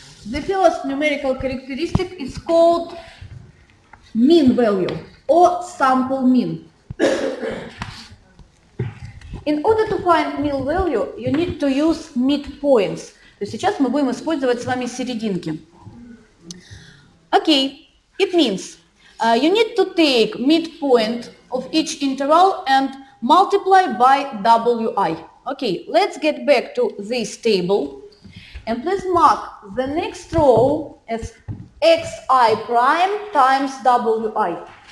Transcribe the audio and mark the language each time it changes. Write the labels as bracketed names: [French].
[English] The first numerical characteristic is called mean value or sample mean. In order to find mean value, you need to use midpoints. [Russian] То есть сейчас мы будем использовать с вами серединки. [English] Okay, it means you need to take midpoint of each interval and multiply by wi. Okay, let's get back to this table. And please mark the next row as xi prime times wi.